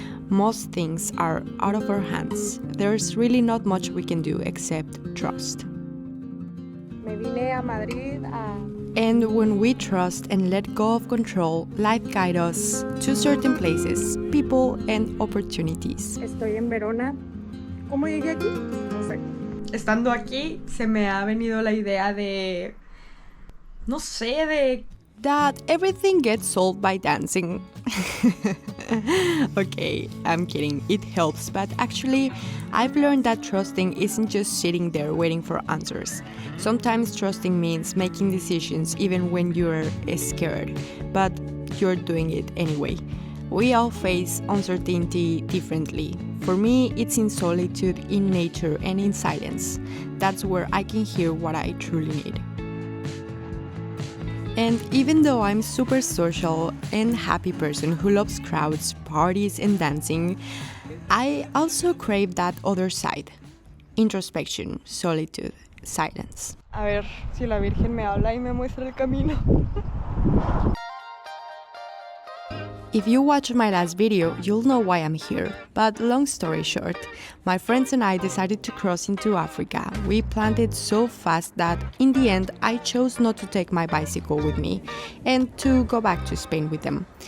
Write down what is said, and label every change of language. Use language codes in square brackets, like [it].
[en] Most things are out of our hands. There's really not much we can do except trust. [es] Me vine a Madrid [en] And when we trust and let go of control, life guides us to certain places, people, and opportunities. [es] Estoy en Verona. ¿Cómo llegué aquí? No sé. Estando aquí, se me ha venido la idea de... No sé, de... [en] That everything gets solved by dancing. Okay, I'm kidding. It helps, but actually, I've learned that trusting isn't just sitting there waiting for answers. Sometimes trusting means making decisions even when you're scared, but you're doing it anyway. We all face uncertainty differently. For me, it's in solitude, in nature, and in silence. That's where I can hear what I truly need. And even though I'm super social and happy person who loves crowds, parties, and dancing, I also crave that other side. Introspection, solitude, silence. [es] A ver si la Virgen me habla y me muestra el camino. [en] If you watched my last video, you'll know why I'm here. But long story short, my friends and I decided to cross into Africa. We planned it so fast that in the end, I chose not to take my bicycle with me and to go back to Spain with them.